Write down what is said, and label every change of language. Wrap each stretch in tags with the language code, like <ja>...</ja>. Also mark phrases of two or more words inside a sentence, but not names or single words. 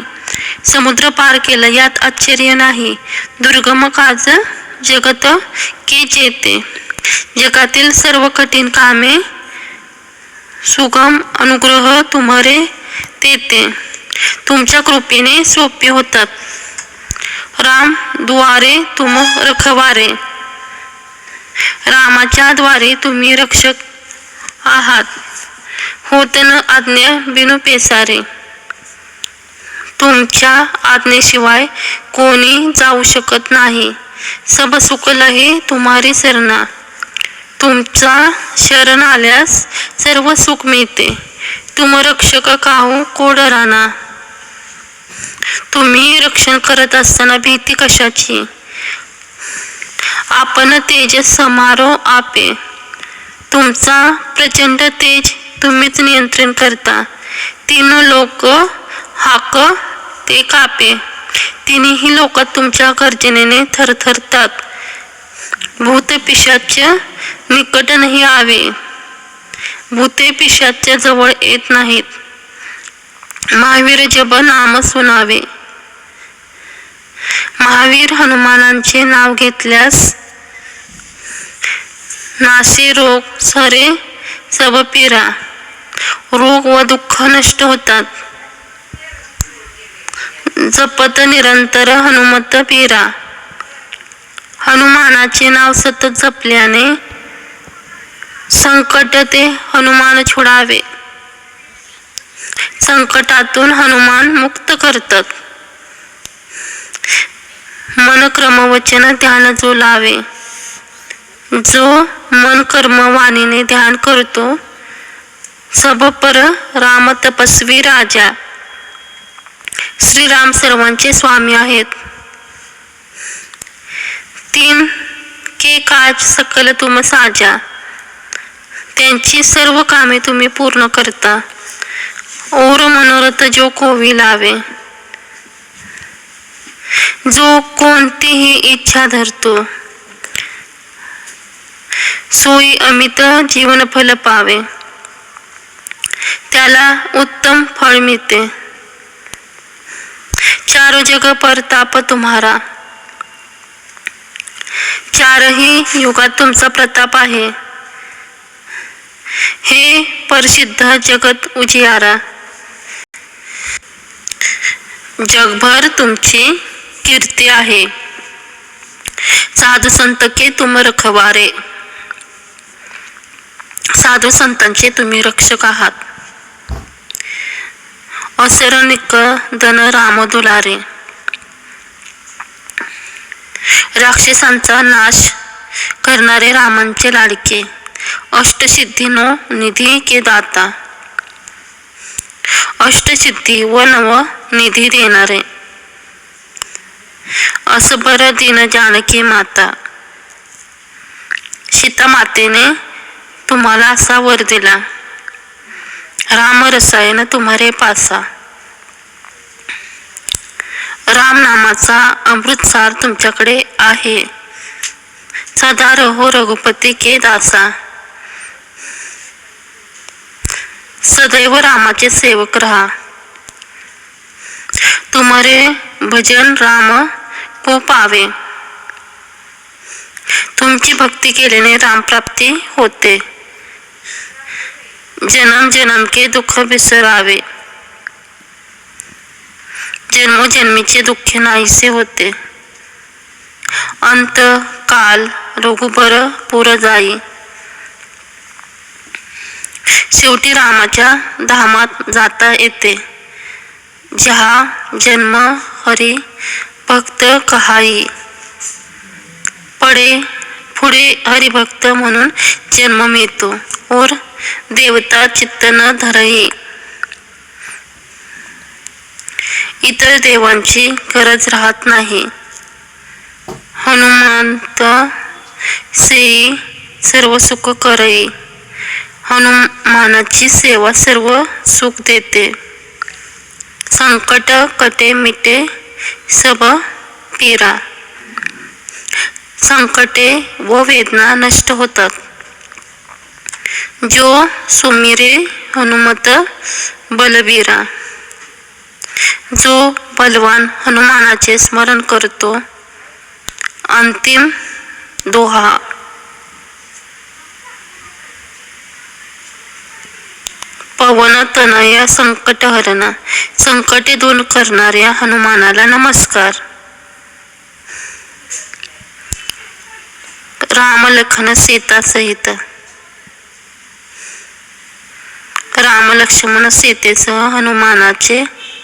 <mr>समुद्र पार केला यात आश्चर्य नाही.</mr> <awa>दुर्गम काज जगत के जेते.</awa> <mr>जगातील सर्व कठीण कामे</mr> <awa>सुगम अनुग्रह तुम्हारे तेते.</awa> <mr>तुमच्या कृपेने सोपे होतात.</mr> <awa>राम द्वारे तुम रखवारे.</awa> <mr>रामाच्या द्वारे तुम्ही रक्षक आहात.</mr> <awa>होत न आज्ञा बिनु पेसारे.</awa> <mr>तुमच्या आज्ञेशिवाय कोणी जाऊ शकत नाही.</mr> <awa>सब सुख लहे तुम्हारी सरना.</awa> <mr>तुमचा शरण आल्यास सर्व सुख मिळते.</mr> <awa>तुम रक्षक काहू कोड राना.</awa> <mr>तुम्ही रक्षण करत असताना भीती कशाची.</mr> <awa>आपण तेज समारो आपे.</awa> <mr>तुमचा प्रचंड तेज तुम्हीच नियंत्रण करता.</mr> <awa>तीन लोक हाक ते कापे.</awa> <mr>तिन्ही लोक तुमच्या गर्जनेने थरथरतात.</mr> <awa>भूत पिशाच निकट नाही आवे.</awa> <mr>भूते पिशाच्या जवळ येत नाहीत.</mr> <awa>महावीर जब नाम सुनावे.</awa> <mr>महावीर हनुमानांचे नाव घेतल्यास</mr> <awa>नासे रोग सरे सब पीरा.</awa> <mr>रोग व दुःख नष्ट होतात.</mr> <awa>जपत निरंतर हनुमत पीरा.</awa> <mr>हनुमानाचे नाव सतत जपल्याने</mr> <awa>संकट ते हनुमान छुडावे.</awa> <mr>संकटातून हनुमान मुक्त करतात.</mr> <awa>मन क्रम वचन ध्यान जो लावे.</awa> <mr>जो मन कर्म वाणीने ध्यान करतो</mr> <awa>सब पर राम तपस्वी राजा.</awa> <mr>श्रीराम सर्वांचे स्वामी आहेत.</mr> <awa>तीन के काज सकल तुम साजा.</awa> <mr>त्यांची सर्व कामे तुम्ही पूर्ण करता.</mr> <awa>और मनोरथ जो कोवी लावे.</awa> <mr>जो कोणतीही इच्छा धरतो</mr> <awa>सोयी अमित जीवन फल पावे.</awa> <mr>त्याला उत्तम फळ मिळते.</mr> <awa>चारो जग परताप तुम्हारा.</awa> <mr>चारही युगात तुमचा प्रताप आहे.</mr> <awa>हे प्रसिद्ध जगत उजियारा.</awa> <mr>जगभर तुमची कीर्ती आहे.</mr> <awa>साधू संत के तुम रखवारे.</awa> <mr>साधू संतांचे तुम्ही रक्षक आहात.</mr> <awa>असरनिक दन राम दुलारे.</awa> <mr>राक्षसांचा नाश करणारे रामांचे लाडके.</mr> <awa>अष्टसिद्धीनो निधी के दाता.</awa> <mr>अष्टसिद्धी व नव निधी देणारे.</mr> <awa>असबर दिन जानकी माता.</awa> <mr>सीता मातेने तुम्हाला असा वर दिला.</mr> <awa>राम रसायन तुम्हारे पासा.</awa> <mr>राम नामाचा अमृतसार तुमच्याकडे आहे.</mr> <awa>सदा रहो रघुपती के दासा.</awa> <mr>सदैव रामाचे सेवक रहा.</mr> <awa>तुम्हारे भजन राम को पावे.</awa> <mr>तुमची भक्ती केल्याने राम प्राप्ती होते.</mr> <awa>जन्म जन्म के दुःख विसरावे.</awa> <mr>जन्मोजन्मीचे दुःख नाहीसे होते.</mr> <awa>अंत काल रघुबर पुर जाई.</awa> <mr>शेवटी रामाच्या धामात जाता येते.</mr> <awa>जहा जन्म हरी भक्त कहाई.</awa> <mr>पडे पुढे हरिभक्त म्हणून जन्म मिळतो</mr> <awa>और देवता चित्त न धरई.</awa> <mr>इतर देवांची गरज राहत नाही.</mr> <awa>हनुमंत से सर्व सुख करई.</awa> <mr>हनुमानाची सेवा सर्व सुख देते.</mr> <awa>संकट कटे मिटे सब पीरा.</awa> <mr>संकटे व वेदना नष्ट होतात.</mr> <awa>जो सुमिरे हनुमत बलबीरा.</awa> <mr>जो बलवान हनुमानाचे स्मरण करतो. अंतिम दोहा.</mr> <awa>पवन तनया संकट हरणा.</awa> <mr>संकटे दूर करणाऱ्या हनुमानाला नमस्कार.</mr> <awa>राम लखन सीता सहित.</awa> <mr>राम लक्ष्मण सीतेसह हनुमानाचे</mr>